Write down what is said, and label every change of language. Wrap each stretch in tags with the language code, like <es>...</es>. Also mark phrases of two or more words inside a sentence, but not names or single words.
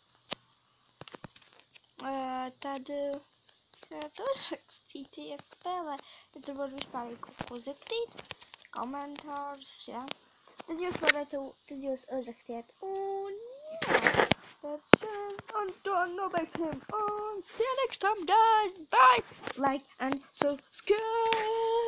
<lv>Tad uzrakstīt, ja spēlē. Ja tur var vispār kaut ko uzrakstīt. Komentārus, jā. Tad jūs varētu, tad jūs uzrakstiet. Un jā. Tad šeit, un to nobeigsim.</lv> <en>Un see you next time, guys. Bye. Like and subscribe.</en>